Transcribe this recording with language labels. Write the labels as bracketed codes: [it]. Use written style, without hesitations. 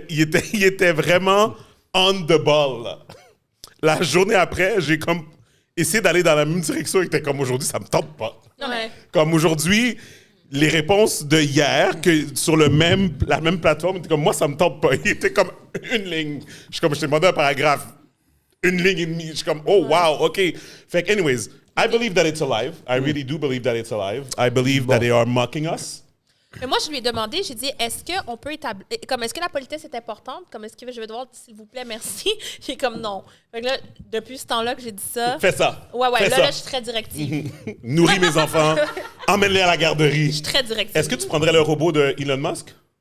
[fr] il était vraiment [en] on the ball. [fr] Là. La journée après, j'ai comme essayé d'aller dans la même direction et était comme aujourd'hui, ça me tente pas. Non, mais... Comme aujourd'hui, les réponses de hier, que sur la même plateforme, étaient comme moi, ça me tente pas. Il était comme une ligne. Je t'ai demandé un paragraphe. Une ligne et demie. Je suis comme, oh wow, OK. Fait que, [en] anyways, I believe that it's alive. I really do believe that it's alive. I believe that they are mocking us. [fr] Mais moi, je lui ai demandé, j'ai dit, est-ce qu'on peut établir... Comme, est-ce que la politesse est importante? Comme, est-ce que je vais devoir, s'il vous plaît, merci? Il est comme, non. Fait que là, depuis ce temps-là que j'ai dit ça... Fais ça. Ouais, Fais là, ça. je suis très directive. Nourris mes enfants. Emmène-les à la garderie. Je suis très directive. Est-ce que tu prendrais le robot de Elon Musk?